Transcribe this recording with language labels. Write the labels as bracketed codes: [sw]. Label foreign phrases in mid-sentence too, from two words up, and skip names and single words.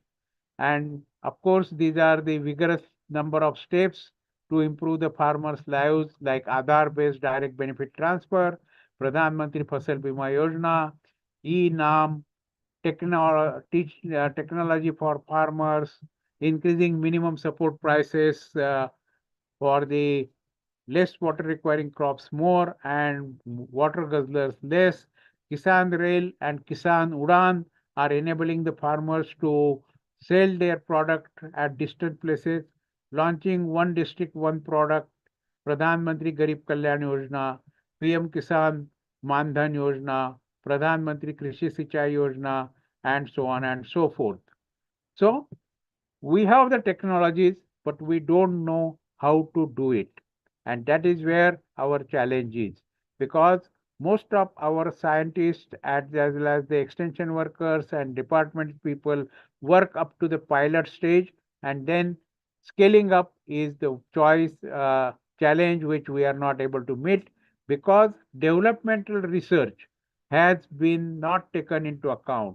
[en] And of course, these are the vigorous number of steps to improve the farmers' lives, like Aadhaar-based direct benefit transfer, Pradhan Mantri Fasal Bima Yojana, e-NAM, technology for farmers, increasing minimum support prices for the less water requiring crops more and water guzzlers less. Kisan Rail and Kisan Udan are enabling the farmers to sell their product at distant places, launching one district, one product, Pradhan Mantri Garib Kalyan Yojana, PM Kisan Manthan Yojana, Pradhan Mantri Krishi Sichai Yojana, and so on and so forth. So, we have the technologies, but we don't know how to do it. And that is where our challenge is. Because most of our scientists, as well as the extension workers and department people, work up to the pilot stage, and then scaling up is the choice challenge which we are not able to meet because developmental research has been not taken into account.